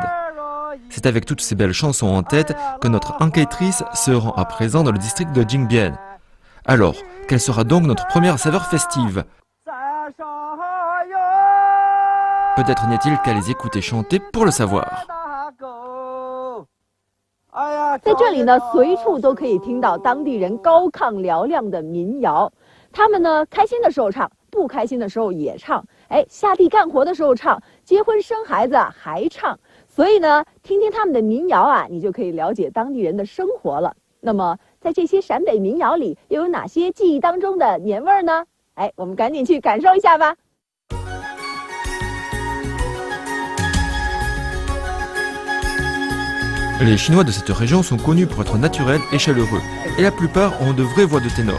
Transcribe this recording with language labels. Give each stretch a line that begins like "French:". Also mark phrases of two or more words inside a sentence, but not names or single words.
French: C'est avec toutes ces belles chansons en tête que notre enquêtrice se rend à présent dans le district de Jingbian. Alors, quelle sera donc notre première saveur festive? Peut-être n'est-il qu'à les écouter chanter pour le savoir.
Chinese: 在这里呢，随处都可以听到当地人高亢嘹亮的民谣。他们呢，开心的时候唱，不开心的时候也唱。哎，下地干活的时候唱，结婚生孩子还唱。所以呢，听听他们的民谣啊，你就可以了解当地人的生活了。那么，在这些陕北民谣里，又有哪些记忆当中的年味儿呢？哎，我们赶紧去感受一下吧。
French: Les Chinois de cette région sont connus pour être naturels et chaleureux, et la plupart ont de vraies voix de ténor.